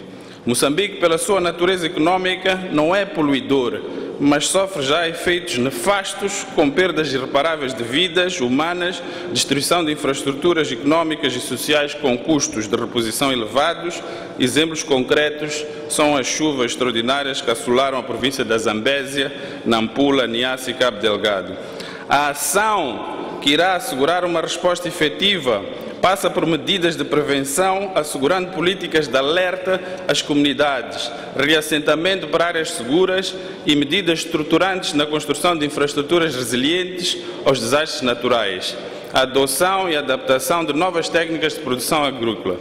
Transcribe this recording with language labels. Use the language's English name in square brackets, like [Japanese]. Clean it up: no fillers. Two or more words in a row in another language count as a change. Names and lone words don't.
[Portuguese] Moçambique, pela sua natureza econômica, não é poluidor, mas sofre já efeitos nefastos com perdas irreparáveis de vidas humanas, destruição de infraestruturas econômicas e sociais com custos de reposição elevados. Exemplos concretos são as chuvas extraordinárias que assolaram a província da Zambésia, Nampula, Niassa e Cabo Delgado. A ação que irá assegurar uma resposta efetiva passa por medidas de prevenção, assegurando políticas de alerta às comunidades, reassentamento para áreas seguras e medidas estruturantes na construção de infraestruturas resilientes aos desastres naturais, a adoção e adaptação de novas técnicas de produção agrícola.